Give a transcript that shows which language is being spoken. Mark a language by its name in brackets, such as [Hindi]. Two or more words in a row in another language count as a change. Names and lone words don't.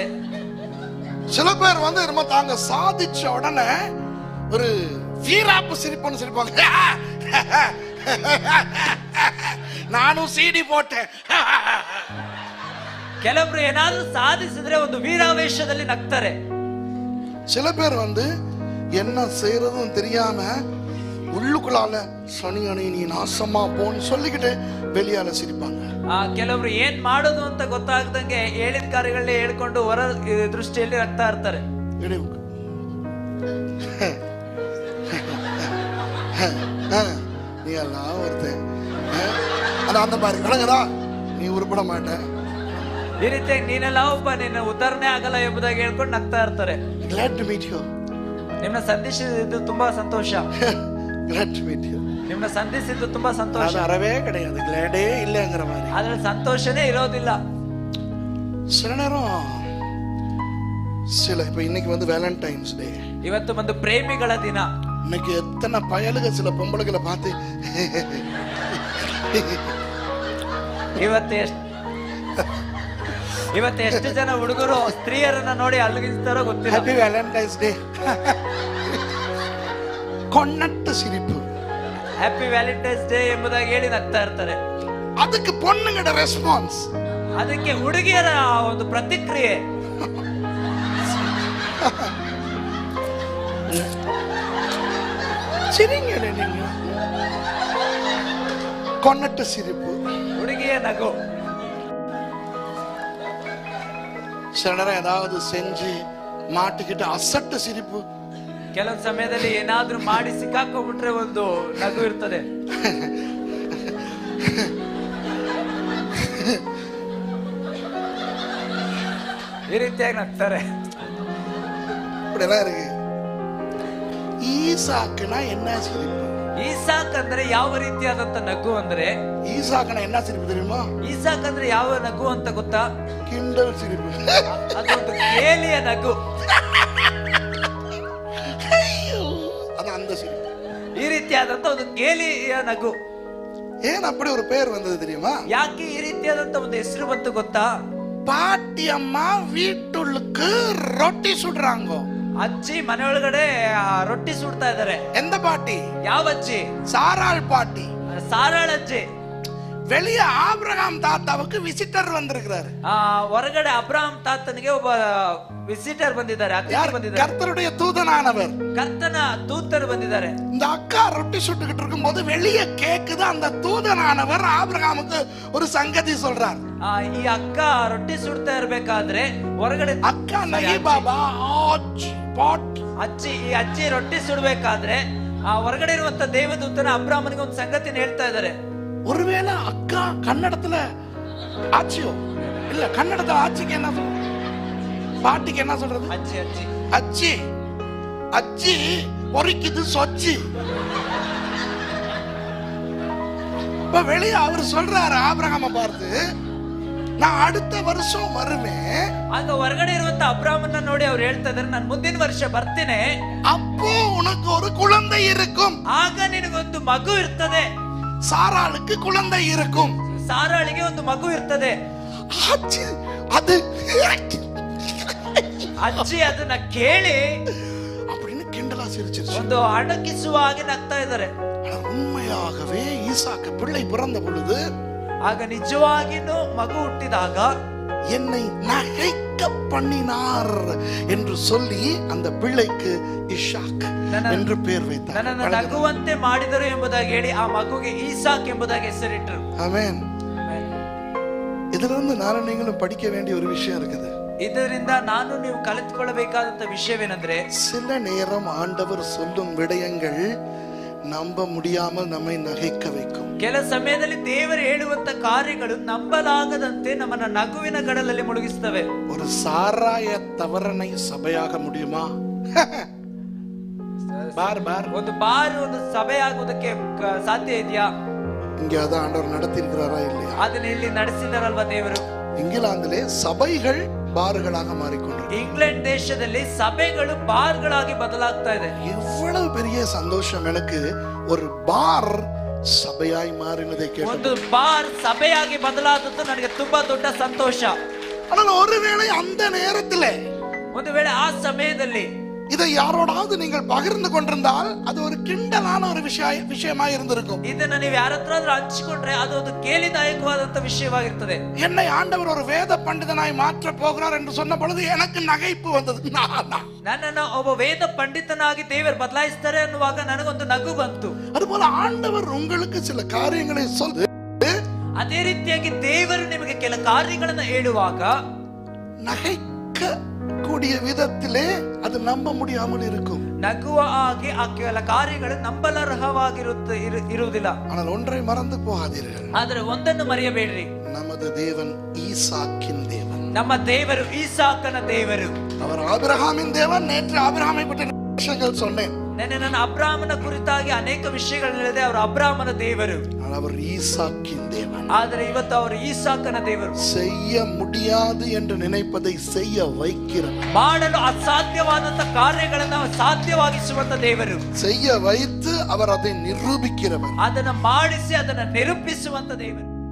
[Tamil] சில பேர் வந்து நம்ம தாங்க சாதிச்ச உடனே ஒரு வீராப்பு சிரிப்புன்னு சிரிப்பாங்க. நானும் சிடி போட்டேன். [Kannada] ಕೆಲವರು ಏನಾದ್ರೂ ಸಾಧಿಸಿದ್ರೆ ಒಂದು ವೀರಾವೇಶದಲ್ಲಿ ನಗ್ತಾರೆ. [Tamil] சில பேர் வந்து என்ன செய்யறதும் தெரியாம உள்ளுக்குள்ளால சனி அணி நீ நாசமா போன்னு சொல்லிக்கிட்டு வெளியால சிரிப்பாங்க. [Kannada] ಕೆಲವರು ಏನ್ ಮಾಡೋದು ಅಂತ ಗೊತ್ತಾಗ್ದಂಗೆ ಹೇಳಿದ ಕಾರ್ಯಗಳನ್ನ ಹೇಳ್ಕೊಂಡು ಹೊರ ದೃಷ್ಟಿಯಲ್ಲಿ ನಗ್ತಾ ಇರ್ತಾರೆ. [Tamil] நீ எல்லாம் ஒருத்தன் அந்த மாதிரி விளங்குதா, நீ உருப்பட மாட்ட, [Kannada] ಈ ರೀತಿಯಾಗಿ ನೀನೆಲ್ಲ ಒಬ್ಬ, ನಿನ್ನ ಉದ್ಧಾರಣೆ ಆಗಲ್ಲ ಎಂಬುದಾಗಿ ಹೇಳ್ಕೊಂಡು ನಗ್ತಾ ಇರ್ತಾರೆ. [English] Glad to meet you. [Kannada] ನಿಮ್ಮನ್ನ ಸಂಧಿಸಿದ್ದು ತುಂಬಾ ಸಂತೋಷ. [English] Glad to meet you. [Kannada] ನಿಮ್ಮನ್ನ ಸಂಧಿಸಿದ್ದು ತುಂಬಾ ಸಂತೋಷ. [Tamil] ಅರವೇ கிடையாது, ಗ್ಲಾಡೇ இல்லங்கிற மாதிரி. [Kannada] ಅದ್ರಲ್ಲಿ ಸಂತೋಷನೇ ಇರೋದಿಲ್ಲ. [Tamil] சில நேரம் இப்ப இன்னைக்கு வந்து [English] Valentine's Day, [Kannada] ಇವತ್ತು ಒಂದು ಪ್ರೇಮಿಗಳ ದಿನ. [Tamil] இன்னைக்கு எத்தனை பயலுக சில பொம்பளைகளை பார்த்து [Kannada] ಇವತ್ತು ಎಷ್ಟು ಜನ ಹುಡುಗರು ಸ್ತ್ರೀಯರನ್ನ ನೋಡಿ ಅಲ್ಲಿಗಿಸ್ತಾರೋ ಗೊತ್ತಿಲ್ಲ. [English] Happy Valentine's Day. [Tamil] கொன்னட்டு சிரிப்பு, [English] Happy Valentine's Day [Kannada] ಎಂಬುದಾಗಿ ಹೇಳಿ ನಗ್ತಾ ಇರ್ತಾರೆ. ಅದಕ್ಕೆ பொண்ணுங்கட ರೆಸ್ಪಾನ್ಸ್, ಅದಕ್ಕೆ ಹುಡುಗಿಯರ ಒಂದು ಪ್ರತಿಕ್ರಿಯೆ. [Tamil] சிரிங்க நீங்க, கொன்னட்டு சிரிப்பு, [Kannada] ಹುಡುಗಿಯ ನಗು. [Tamil] சில நேரம் ஏதாவது செஞ்சு மாட்டிக்கிட்டு அசட்டு சிரிப்பு. [Kannada] ಕೆಲವು ಸಮಯದಲ್ಲಿ ಏನಾದ್ರೂ ಮಾಡಿ ಸಿಕ್ಕಾಕೊಂಡ್ಬಿಟ್ರೆ ಒಂದು ನಗು ಇರ್ತದೆ. ಈ ರೀತಿಯಾಗಿ ನಗ್ತಾರೆ. [Tamil] இப்படிலாம் இருக்கு. ஈசாக்குனா என்ன சிரிப்பு? [Kannada] ಈಸಾಕ್ ಅಂದ್ರೆ ಯಾವ ರೀತಿಯಾದಂತ ನಗು ಅಂದ್ರೆ, [Tamil] ஈசாக்குனா என்ன சிரிப்பு தெரியுமா? [Kannada] ಈಸಾಕ್ ಅಂದ್ರೆ ಯಾವ ನಗು ಅಂತ ಗೊತ್ತಾ? [Tamil] கிண்டல் சிரிப்பு. [Kannada] ಅದೊಂದು ಕೇಲಿಯ ನಗು. [Tamil] அது அந்த சிரிப்பு. [Kannada] ಈ ರೀತಿಯಾದಂತ ಒಂದು ಕೇಲಿಯ ನಗು. [Tamil] ஏன் அப்படி ஒரு பேர் வந்தது தெரியுமா? [Kannada] ಯಾಕೆ ಈ ರೀತಿಯಾದಂತ ಒಂದು ಹೆಸರು ಬಂತು ಗೊತ್ತಾ? [Tamil] பாட்டி அம்மா வீட்டுக்கு ரொட்டி சுடுறாங்க. [Kannada] ಅಜ್ಜಿ ಮನೆಯೊಳಗಡೆ ರೊಟ್ಟಿ ಸುಡ್ತಾ ಇದ್ದಾರೆ. [Tamil] எந்த பாட்டி? [Kannada] ಯಾವ ಅಜ್ಜಿ? [Tamil] சாராள் பாட்டி. [Kannada] ಸಾರಾಳ ಅಜ್ಜಿ. [Tamil] வெளியே ஆபிரகாம் தாத்தாவுக்கு விசிட்டர் வந்திருக்கிறாரு. [Kannada] ಹೊರಗಡೆ ಅಬ್ರಾಮ್ ತಾತನಿಗೆ ಒಬ್ಬ ವಿಸಿಟರ್ ಬಂದಿದ್ದಾರೆ, ಅತಿಥಿ ಬಂದಿದ್ದಾರೆ. [Tamil] கர்த்தருடைய தூதனானவர், [Kannada] ಕರ್ತನ ದೂತರು ಬಂದಿದ್ದಾರೆ. [Tamil] இந்த அக்கா ரொட்டி சுட்டுக்கிட்டு இருக்கும்போது வெளியே கேக்குது, அந்த தூதனானவர் ஆபிரகாமுக்கு ஒரு சங்கதி சொல்றார். [Kannada] ಈ ಅಕ್ಕ ರೊಟ್ಟಿ ಸುಡ್ತಾ ಇರ್ಬೇಕಾದ್ರೆ ಹೊರಗಡೆ [Hindi] अक्का नहीं बाबा [Kannada] ಅಜ್ಜಿ, ಈ ಅಜ್ಜಿ ರೊಟ್ಟಿ ಸುಡ್ಬೇಕಾದ್ರೆ ಹೊರಗಡೆ ಇರುವಂತ ದೇವದೂತನ ಅಬ್ರಾಮನಿಗೆ ಒಂದು ಸಂಗತಿನ ಹೇಳ್ತಾ ಇದ್ದಾರೆ. [Tamil] ஒருவேளை அக்கா கன்னடத்துல ஆச்சியோ இல்ல, கன்னடத்துல ஆச்சிக்கு என்ன சொல்றது, பாட்டிக்கு என்ன சொல்றது, அச்சி அச்சி அச்சி அச்சி பொறிக்குது சொச்சி. இப்ப வெளியே அவர் சொல்றாரு ஆபிரகாம பார்த்து, நான் அடுத்த வருஷம் வருவேன். [Kannada] ಆಗ ಹೊರಗಡೆ ಇರುವಂತ ಅಬ್ರಾಮನ್ನ ನೋಡಿ ಅವ್ರು ಹೇಳ್ತಾ ಇದಾರೆ, ನಾನು ಮುಂದಿನ ವರ್ಷ ಬರ್ತೇನೆ, [Tamil] அப்போ உனக்கு ஒரு குழந்தை இருக்கும், [Kannada] ಆಗ ನಿನಗೊಂದು ಮಗು ಇರ್ತದೆ. [Tamil] சாராளுக்கு குழந்தை இருக்கும், [Kannada] ಸಾರಾಳಿಗೆ ಒಂದು ಮಗು ಇರ್ತದೆ. [Tamil] அது [Kannada] ಅಜ್ಜಿ ಅದನ್ನ ಕೇಳಿ [Tamil] அப்படின்னு கிண்டலா சிரிச்சிருச்சு. [Kannada] ಒಂದು ಅಣಕಿಸುವ ಹಾಗೆ ನಗ್ತಾ ಇದ್ದಾರೆ. [Tamil] உண்மையாகவே ஈசாக்கு பிள்ளை பிறந்த பொழுது, [Kannada] ಆಗ ನಿಜವಾಗಿನೂ ಮಗು ಹುಟ್ಟಿದಾಗ [Tamil] என்னை நகைக்க பண்ணினார் என்று சொல்லி அந்த பிள்ளைக்கு இஷாக் என்று பெயர் வைத்தார். [Kannada] ನನ್ನನ್ನು ನಗುವಂತೆ ಮಾಡಿದರು ಎಂಬುದಾಗಿ ಹೇಳಿ ಆ ಮಗುಗೆ ಈಸಾಕ್ ಎಂಬುದಾಗಿ ಹೆಸರಿಟ್ಟರು. [Tamil] ஆமென். இதுல இருந்து நானும் நீங்களும் படிக்க வேண்டிய ஒரு விஷயம் இருக்குது. [Kannada] ಇದರಿಂದ ನಾನು ನೀವು ಕಲಿತುಕೊಳ್ಳಬೇಕಾದಂತ ವಿಷಯವೇನೆಂದ್ರೆ, [Tamil] சில நேரம் ஆண்டவர் சொல்லும் விடயங்கள் நம்ப முடியாமல் நம்மை நகைக்க வைக்கும். [Kannada] ಕೆಲ ಸಮಯದಲ್ಲಿ ದೇವರು ಹೇಳುವಂತ ಕಾರ್ಯಗಳು ನಂಬಲಾಗದಂತೆ ನಮ್ಮನ್ನ ನಗುವಿನ ಗಡಲಲ್ಲಿ ಮುಳುಗಿಸ್ತವೆ. [Tamil] ஒரு சாராய தவறனை சபையாக முடியுமா? பார் பார் [Kannada] ಒಂದು ಬಾರ್ ಒಂದು ಸಭೆ ಆಗುವುದಕ್ಕೆ ಸಾಧ್ಯ ಇದೆಯಾ? [Tamil] இங்க அதான் ஆண்டவர் நடத்தி இருக்கிறாரா இல்லையா? [Kannada] ಅದನ್ನ ಇಲ್ಲಿ ನಡೆಸಿದಾರಲ್ವಾ ದೇವರು? [Tamil] இங்கிலாந்திலே சபைகள் பார்களாக மாறிக்கொண்டிருக்கு. [Kannada] ಇಂಗ್ಲೆಂಡ್ ದೇಶದಲ್ಲಿ ಸಭೆಗಳು ಬಾರ್ಗಳಾಗಿ ಬದಲಾಗ್ತಾ ಇದೆ. [Tamil] எவ்வளவு பெரிய சந்தோஷம் எனக்கு, ஒரு பார் சபையாய் மாறினதை கேட்டு. [Kannada] ಒಂದು ಬಾರ್ ಸಭೆಯಾಗಿ ಬದಲಾದದ್ದು ನನಗೆ ತುಂಬಾ ದೊಡ್ಡ ಸಂತೋಷ. [Tamil] ஆனால் ஒருவேளை அந்த நேரத்திலே, [Kannada] ಒಂದು ವೇಳೆ ಆ ಸಮಯದಲ್ಲಿ [Tamil] இதை யாரோடாவது நீங்கள் பகிர்ந்து கொண்டிருந்தால் அது ஒரு கிண்டலான ஒரு விஷயமாய் இருந்திருக்கும். [Kannada] ಇದನ್ನ ನೀವು ಯಾರತ್ರಾದ್ರೂ ಹಂಚಿಕೊಂಡ್ರೆ ಅದು ಒಂದು ಕೇಲಿದಾಯಕವಾದಂತ ವಿಷಯವಾಗಿರ್ತದೆ. [Tamil] என்னை ஆண்டவர் ஒரு வேத பண்டிதனாய் மாற்ற போகிறார் என்று சொன்ன பொழுது எனக்கு நகைப்பு வந்தது. [Kannada] ನನ್ನನ್ನು ಒಬ್ಬ ವೇದ ಪಂಡಿತನಾಗಿ ದೇವರು ಬದಲಾಯಿಸ್ತಾರೆ ಅನ್ನುವಾಗ ನನಗೊಂದು ನಗು ಬಂತು. [Tamil] அதுபோல ஆண்டவர் உங்களுக்கு சில காரியங்களை சொல்லு, [Kannada] ಅದೇ ರೀತಿಯಾಗಿ ದೇವರು ನಿಮಗೆ ಕೆಲ ಕಾರ್ಯಗಳನ್ನ ಹೇಳುವಾಗ [Tamil] நகைக்க கூடிய விதத்திலே அது நம்ப முடியாமல் இருக்கும். [Kannada] ನಗುವ ಹಾಗೆ ಆ ಕೆಲ ಕಾರ್ಯಗಳು ನಂಬಲರ್ಹವಾಗಿರುವುದಿಲ್ಲ. [Tamil] ஆனால் ஒன்றை மறந்து போகாதீர்கள், [Kannada] ಆದ್ರೆ ಒಂದನ್ನು ಮರೆಯಬೇಡ್ರಿ, [Tamil] நமது தேவன் ஈசாக்கின் தேவன். [Kannada] ನಮ್ಮ ದೇವರು ಈಸಾಕನ ದೇವರು. [Tamil] அவர் ஆபிரகாமின் தேவன். நேற்று ஆபிரகாமை பற்றி விஷயங்கள் சொன்னேன். [Kannada] ನನ್ನ ಅಬ್ರಾಮನ ಕುರಿತಾಗಿ ಅನೇಕ ವಿಷಯಗಳು ಹೇಳಿದೆ. ಅವರು ಅಬ್ರಾಮನ ದೇವರು, [Tamil] அவர் ஈசாக்கின் தேவன். [Kannada] ಆದರೆ ಇವತ್ತು ಅವರು ಈಸಾಕನ ದೇವರು. [Tamil] செய்ய முடியாது என்று நினைப்பதை செய்ய வைக்கிறவர், [Kannada] ಮಾಡಲು ಅಸಾಧ್ಯವಾದಂತ ಕಾರ್ಯಗಳನ್ನು ಸಾಧ್ಯವಾಗಿಸುವಂತ ದೇವರು, [Tamil] செய்ய வைத்து அவர் அதை நிரூபிக்கிறவர், [Kannada] ಅದನ್ನ ಮಾಡಿಸಿ ಅದನ್ನ ನಿರೂಪಿಸುವಂತ ದೇವರು.